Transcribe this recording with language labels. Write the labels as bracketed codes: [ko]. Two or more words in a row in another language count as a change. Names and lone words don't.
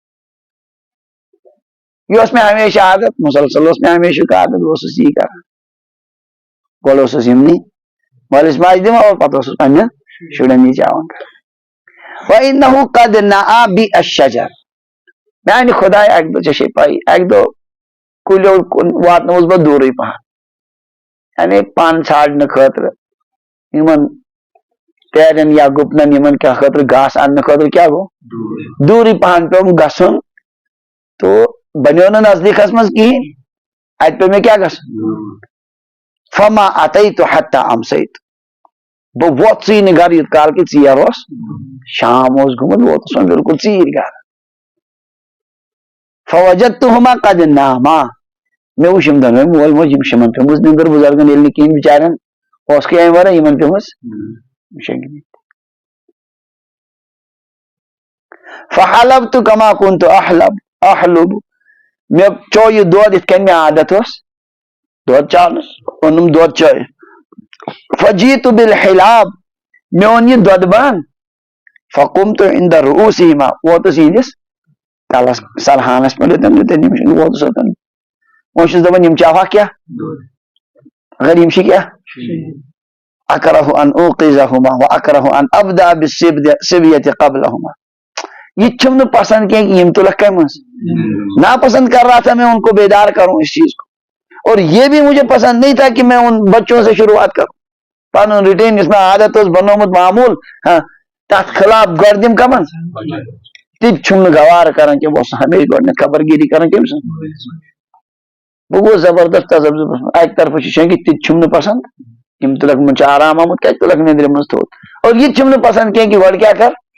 [ks] یہِ اوس مےٚ ہمیشہ عادت مسلسل اوس مےٚ ہمیشہُک عادت بہٕ اوسُس یی کران گۄڈٕ اوسُس یِمنٕے مٲلِس ماجہِ دِوان اور پتہٕ اوسُس پننٮ۪ن شُرٮ۪ن یِچاوان [ar] وَإِنَّهُ قَدْ نَأَى بِي الشَّجَرَ [ks] میانہِ خۄداے اکہِ دۄہ ژےٚ چھے پَیی اکہِ دۄہ کُلیو کُن واتنووُس بہٕ دوٗرٕے پہن یعنی پن ژھانڈنہٕ خٲطرٕ یِمن پیرٮ۪ن یا گُپنن یِمن کیٛاہ خٲطرٕ گاسہٕ اننہٕ خٲطرٕ کیٛاہ گوٚو دوٗرٕے پہن پیوٚم گژھُن تہٕ بنیو نہٕ نزدیٖکس منٛز کِہینۍ اتہِ پیوٚو مےٚ کیٛاہ گژھُن [ar] فما اتیتُ حتى امسیت [ks] بہٕ ووتسٕے نہٕ گرٕ یوٗت کال کہِ ژیر اوس شام اوس گوٚمُت ووتُس وۄنۍ بِلکُل ژیٖرۍ گرٕ [ar] فوجدتهما قد ناما [ks] مےٚ وٕچھ یِم دۄنوے مول موج یِم شِمن پیٚمٕژ نِندٕر بُزرگن ییٚلہِ نہٕ کِہینۍ بِچارٮ۪ن اوسکٕے امہِ ورٲے یِمن پیٚمٕژ شنٛگنہِ [ar] فحلبت كما كنت احلب [ks] مےٚ چوو یہِ دۄد یِتھ کٔنۍ مےٚ عادت اوس دۄد چاونس اوٚنُم دۄد چٲیِتھ [ar] فجیٖتُ بالحلاب [ks] مےٚ اوٚن یہِ دۄدٕ بان [ar] فقمت عند رؤوسِهما [ks] ووتُس یِہنٛدِس تلس سلہانس پٮ۪ٹھ یوٚتن یِم ووتُس اوٚتن وۄنۍ چھُس دپان یِم چاوہا کیٛاہ اگر یِم چھِ کیٛاہ [ar] اکره ان اوقظهما واکره ان ابدا بالصبیة قبلهما [ks] یہ چھم نہ پسند کینٛہہ کہ یم تلک کمہِ منٛز [ur] ناپسند کر رہا تھا میں ان کو بیدار کروں اس چیز کو اور یہ بھی مجھے پسند نہیں تھا کہ میں ان بچوں سے شروعات کروں [ks] پن رٹین اس میں عادت اوس بنومت معمول تتھ خلاف گۄڈٕ دِم کمن تہِ چھُم نہٕ گوارٕ کران کینٛہہ بہٕ اوسُس ہمیشہِ گۄڈٕنیتھ خبر گیری کران کٔمۍ سٕنٛز بہٕ گوٚوُس زبردست تذبذبس منٛز اکہِ طرفہٕ چھُ شنٛگِتھ تہِ چھُم نہٕ پسند یِم تُلک منٛز چھُ آرام آمُت کتہِ تُلک نیندرِ منٛز تھوٚد اور یہِ تہِ چھُم نہٕ پسند کینٛہہ کہ گۄڈٕ کیٛاہ کر